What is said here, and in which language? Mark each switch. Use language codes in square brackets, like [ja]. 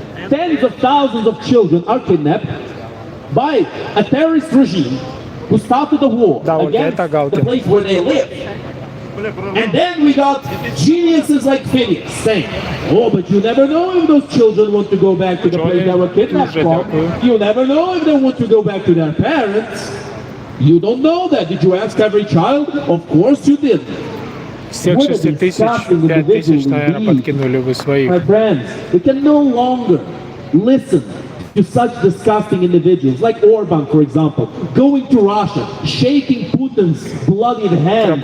[en] Tens of thousands of children are kidnapped by a terrorist regime who started the war against the place where they live. And then we got geniuses like Phineas saying, oh, but you never know if those children want to go back to the place they were kidnapped from. You never know if they want to go back to their parents. You don't know that. Did you ask every child? Of course you did. [ru] Всех 6 тысяч, 5 тысяч, наверное, подкинули бы своих. [en] My friends, we can no longer listen to such disgusting individuals, like Orban, for example, going to Russia, shaking Putin's bloodied hands,